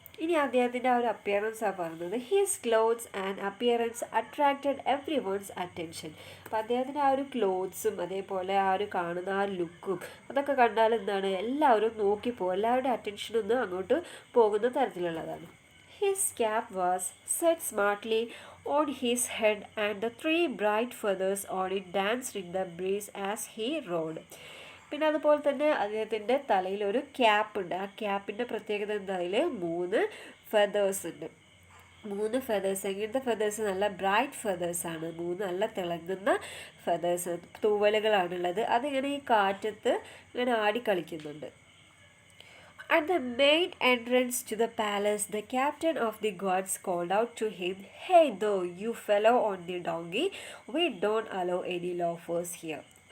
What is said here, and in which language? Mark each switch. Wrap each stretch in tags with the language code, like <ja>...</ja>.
<ml>ഇനി അദ്ദേഹത്തിൻ്റെ ആ ഒരു അപ്പിയറൻസാണ് പറയുന്നത്.</ml> <en>His clothes and appearance attracted every one's attention.</en> <ml>അപ്പോൾ അദ്ദേഹത്തിൻ്റെ ആ ഒരു ക്ലോത്ത്സും അതേപോലെ ആ ഒരു കാണുന്ന ആ ലുക്കും അതൊക്കെ കണ്ടാൽ എന്താണ്? എല്ലാവരും നോക്കിപ്പോകും, എല്ലാവരുടെയും അറ്റൻഷനൊന്നും അങ്ങോട്ട് പോകുന്ന തരത്തിലുള്ളതാണ്.</ml> <en>His cap was set smartly on his head and the 3 bright feathers on it danced in the breeze as he rode.</en> <ml>പിന്നെ അതുപോലെ തന്നെ അദ്ദേഹത്തിൻ്റെ തലയിൽ ഒരു ക്യാപ്പ് ഉണ്ട്. ആ ക്യാപ്പിൻ്റെ പ്രത്യേകത എന്താ? അതിൽ 3 ഫെതേഴ്സ് ഉണ്ട്. 3 ഫെതേഴ്സ്. എങ്ങനത്തെ ഫെതേഴ്സ്? നല്ല ബ്രൈറ്റ് ഫെതേഴ്സാണ്. 3 നല്ല തിളങ്ങുന്ന ഫെതേഴ്സ്, തൂവലുകളാണുള്ളത്. അതിങ്ങനെ ഈ കാറ്റത്ത് ഇങ്ങനെ ആടിക്കളിക്കുന്നുണ്ട്.</ml> <en>At the main entrance to the palace, the captain of the guards called out to him, "Hey though, you fellow on the donkey, we don't allow any loafers here."</en>